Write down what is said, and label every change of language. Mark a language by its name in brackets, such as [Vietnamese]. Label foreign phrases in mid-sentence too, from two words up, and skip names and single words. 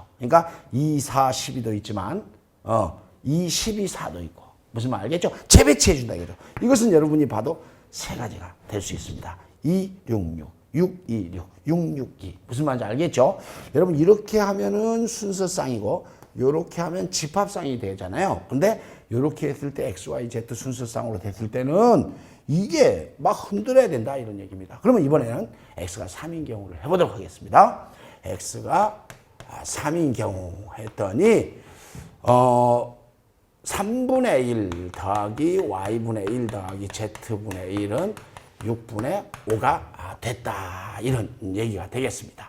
[Korean] 그러니까 2, 4, 12도 있지만 2, 12, 4도 있고 무슨 말 알겠죠? 재배치해 준다 이거죠. 이것은 여러분이 봐도 3가지가 될 수 있습니다. 2, 6, 6, 6, 2, 6, 6, 6, 2 무슨 말인지 알겠죠? 여러분 이렇게 하면은 순서쌍이고 이렇게 하면 집합쌍이 되잖아요. 근데 이렇게 했을 때 x, y, z 순서쌍으로 됐을 때는 이게 막 흔들어야 된다 이런 얘기입니다. 그러면 이번에는 x가 3인 경우를 해보도록 하겠습니다. x가 3인 경우 했더니 3분의 1 더하기 y분의 1 더하기 z분의 1은 6분의 5가 됐다 이런 얘기가 되겠습니다.